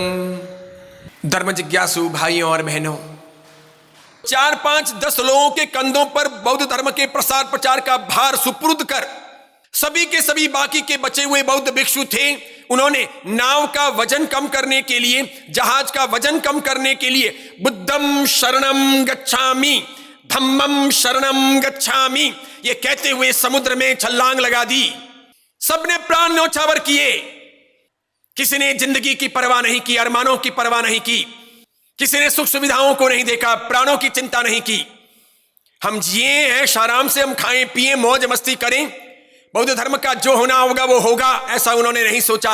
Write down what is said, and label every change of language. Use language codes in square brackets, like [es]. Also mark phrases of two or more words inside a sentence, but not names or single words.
[hi] धर्म जिज्ञासु भाइयों और बहनों, 4-5-10 लोगों के कंधों पर बौद्ध धर्म के प्रसार प्रचार का भार सुपुर्द कर सभी के सभी बाकी के बचे हुए बौद्ध भिक्षु थे, उन्होंने नाव का वजन कम करने के लिए, जहाज का वजन कम करने के लिए [pi] बुद्धम शरणम गच्छामि, धम्मम शरणम गच्छामि [hi] ये कहते हुए समुद्र में छलांग लगा दी। सबने प्राण न्योछावर किए। किसी ने जिंदगी की परवाह नहीं की, अरमानों की परवाह नहीं की, किसी ने सुख सुविधाओं को नहीं देखा, प्राणों की चिंता नहीं की। हम जिए हैं, आराम से हम खाएं पिएं, मौज मस्ती करें, बौद्ध धर्म का जो होना होगा वो होगा, ऐसा उन्होंने नहीं सोचा।